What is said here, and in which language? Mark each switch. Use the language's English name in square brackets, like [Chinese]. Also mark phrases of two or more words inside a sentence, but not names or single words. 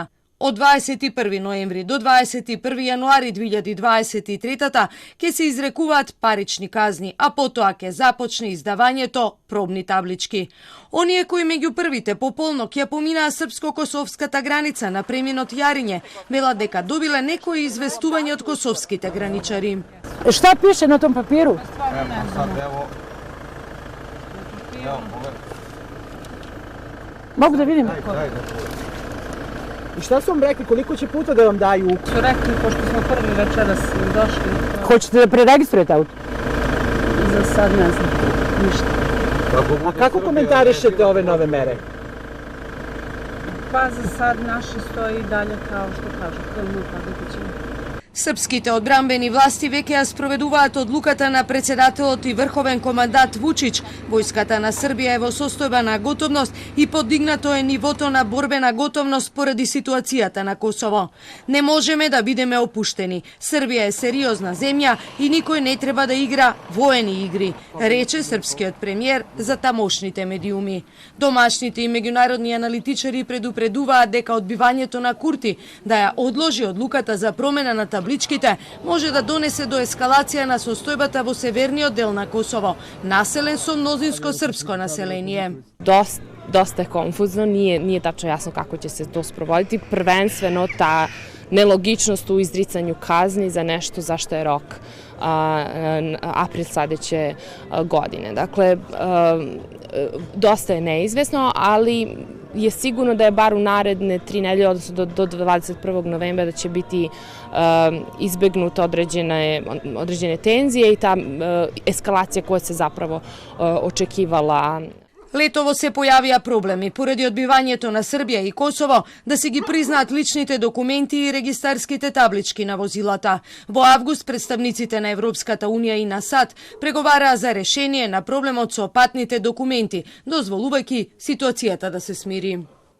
[Macedonian] Од 21 ноември до 21 јануари 2023 ќе се изрекуваат парични казни, а потоа ќе започне издавањето пробни таблички. Оние кои меѓу првите по полнок ја поминаа српско-косовската граница на преминот Јариње, велат дека добиле некои известување од косовските граничари. [Serbian] Шта пише на том папиру? Mogu da vidim? I šta su vam rekli, koliko će puta da vam daju ukor? Su rekli, pošto smo prvi večeras došli. Hoćete da preregistrujete auto? Za sad ne znam, ništa. A kako komentarišete ove nove mere? Pa za sad naši stoji dalje kao što kažu, krvno pa ćemo. [Macedonian] Српските одбранбени власти веќе ја спроведуваат одлуката на председателот и врховен командант Вучич. Војската на Србија е во состојба на готовност и подигнато е нивото на борбена готовност поради ситуацијата на Косово. Не можеме да бидеме опуштени. Србија е сериозна земја и никој не треба да игра воени игри, рече српскиот премиер за тамошните медиуми. Домашните и меѓународни аналитичари предупредуваат дека одбивањето на Курти да ја одложи одлуката за промена на табличките може да донесе до ескалација на состојбата во северниот дел на Косово, населен со мнозинско српско население. [Serbian] Dosta je konfuzno, nije tačno jasno kako će se to sprovoditi. Prvenstveno ta nelogičnost u izricanju kazni za nešto za što je rok april sledeće godine. Dakle, dosta je neizvesno, ali je sigurno da je bar u naredne 3 nedelje, odnosno do 21. novembra, da će biti izbegnute određene tenzije i ta eskalacija koja se zapravo očekivala. [Macedonian] Летово се појавија проблеми поради одбивањето на Србија и Косово да се ги признаат личните документи и регистарските таблички на возилата. Во август представниците на Европската Унија и на САД преговараа за решение на проблемот со патните документи, дозволувајќи ситуацијата да се смири.